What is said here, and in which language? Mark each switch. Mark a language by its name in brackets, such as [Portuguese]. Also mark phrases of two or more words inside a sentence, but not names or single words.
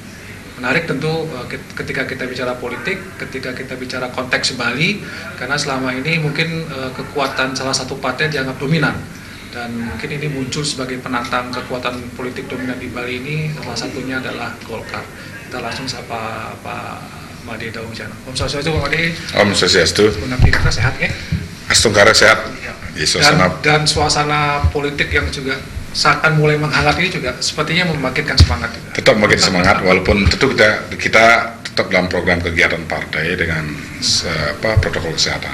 [Indonesian] Menarik tentu ketika kita bicara politik, ketika kita bicara konteks Bali, karena selama ini mungkin kekuatan salah satu partai dianggap dominan, dan mungkin ini muncul sebagai penantang kekuatan politik dominan di Bali ini, salah satunya adalah Golkar. Kita langsung sapa Pak Imade Daowijana. [Sanskrit] Om Swastiastu [Indonesian] Pak Imade. [Sanskrit] Om Swastiastu. [Indonesian] Kita sehat ya? Astungkara sehat. Ya. Dan suasana politik yang juga seakan mulai menghangat ini juga sepertinya membangkitkan semangat juga. Tetap membangkitkan semangat, walaupun tentu kita tetap dalam program kegiatan partai dengan protokol kesehatan.